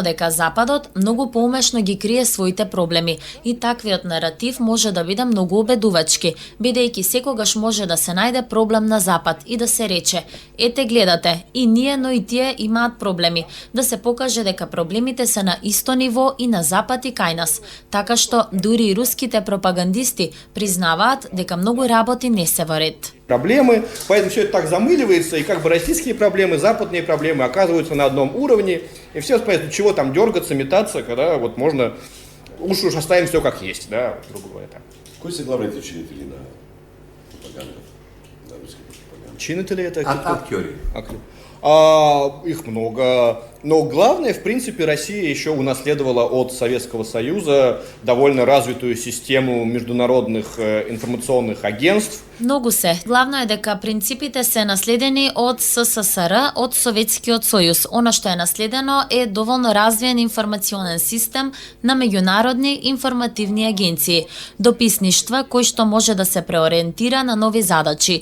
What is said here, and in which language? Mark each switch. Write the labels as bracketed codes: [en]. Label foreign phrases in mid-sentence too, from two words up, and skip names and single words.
[mk] дека Западот многу поумешно ги крие своите проблеми и таквиот наратив може да биде многу убедувачки, бидејќи секогаш може да се најде проблем на Запад и да се рече: ете гледате, и ние, но и тие имаат проблеми, да се покаже дека проблемите се на исто ниво и на Запад и кај нас, така што дури и руските пропагандисти признаваат дека многу работи не се во ред. [ru] Проблемы, поэтому все это так замыливается, и как бы российские проблемы, западные проблемы оказываются на одном уровне, и все спрашивают, чего там дергаться, метаться, когда вот можно, уж оставим все как есть, да, грубо говоря. Так. [mk] Кои се главните чинители на пропаганда, на руската пропаганда? [ru] Чинители это... [mk] Актери. [ru] Их много. Но главное, в принципе, Россия еще унаследовала от Советского Союза довольно развитую систему международных информационных агентств. [mk] Многу се. Главно е дека принципите се наследени од СССР, од Советскиот сојуз. Она што е наследено е доволно развиен информационен систем на меѓународни информативни агенции, дописништва кои што може да се преориентира на нови задачи.